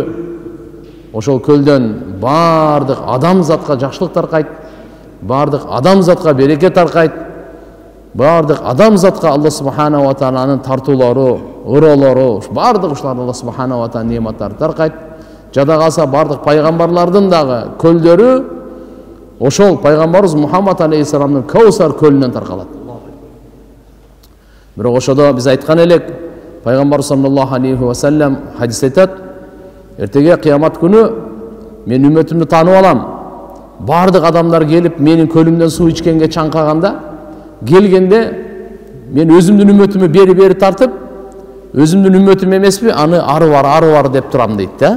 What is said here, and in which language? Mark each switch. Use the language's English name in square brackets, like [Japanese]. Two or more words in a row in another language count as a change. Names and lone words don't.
[Kyrgyz] Ошол көлдөн бардык адамзатка жакшылык таркайт, бардык адамзатка береке таркайт, бардык адамзатка [Arabic] الله سبحانه وتعالى [Kyrgyz] тартуулары, ыролору, бардык ушулар [Arabic] الله سبحانه وتعالى [Kyrgyz] нематтары таркайт. Жада калса бардык пайгамбарлардын дагы көлдөрү ошол пайгамбарыбыз Мухаммад алейхиссаламдын Каусар көлүнөн таркалат. Бирок ошодо биз айткан элек, пайгамбар [Arabic] صلى الله عليه وسلم [Kyrgyz] хадис айтат: эртеге кыямат күнү мен үммөтүмдү таанып алам. Бардык адамдар келип менин көлүмдөн суу ичкенге чаңкаганда, келгенде мен өзүмдүн үммөтүмө бери тартып, өзүмдүн үммөтүм эмеспи, аны ары бар деп турам дейт да.